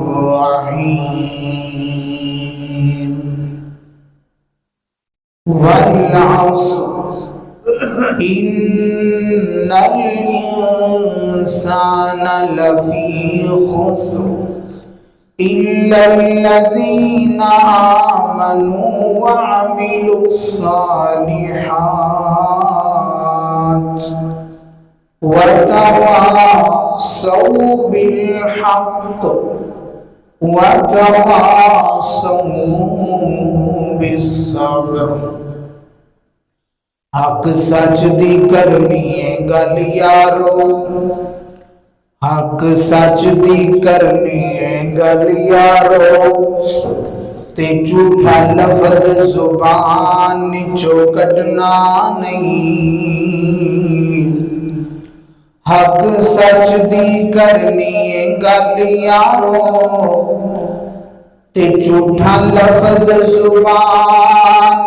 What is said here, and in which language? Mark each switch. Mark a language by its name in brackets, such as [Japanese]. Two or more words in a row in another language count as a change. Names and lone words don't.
[Arabic] الرحيم والعصر إن الإنسان لفي خسر إلا الذين آمنوا وعملوا الصالحات وتواصوا بالحق وتواصوا بالصبر [Punjabi] حق سچ دی کرنی ہے گل یارو حق سچ دی کرنی ہے گل یارو تے جھوٹا لفظ زبان چو کڈنا نہیں حق سچ دی کرنی ہے گل یارو تے جھوٹا لفظ زبان